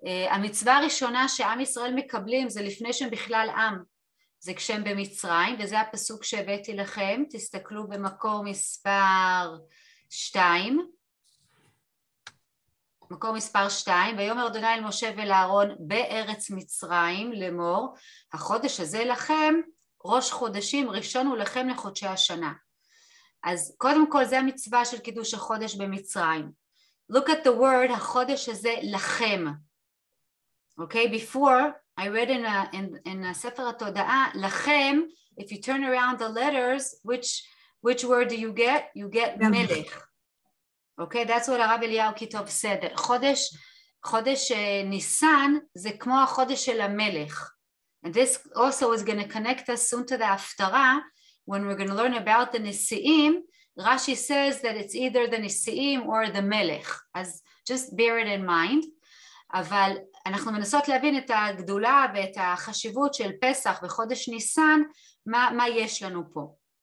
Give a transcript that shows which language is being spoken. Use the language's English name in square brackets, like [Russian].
[Hebrew] המצווה הראשונה שעם ישראל מקבלים זה לפני שהם בכלל עם, זה כשהם במצרים, וזה הפסוק שהבאתי לכם, תסתכלו במקור מספר 2, מקור מספר 2, ויאמר אדוני אל משה ואל אהרון בארץ מצרים לאמור, החודש הזה לכם ראש חודשים, ראשון הוא לכם לחודשי השנה. אז קודם כל זה המצווה של קידוש החודש במצרים. [English] Look at the word, [Hebrew] החודש הזה לכם. [English] Okay, before I read in ספר התודעה, לכם, if you turn around the letters, which word do you get? You get מלך. Okay, that's what [Hebrew] הרב אליהו כיתוב סדר. חודש ניסן זה כמו החודש של המלך. [English] And this also is going to connect us soon to the הפטרה, when we're going to learn about the Nisi'im. Rashi says that it's either the Nisi'im or the Melech, as just bear it in mind. [Hebrew] אבל אנחנו מנסות להבין את הגדולה ואת החשיבות של פסח וחודש ניסן, מה יש לנו פה.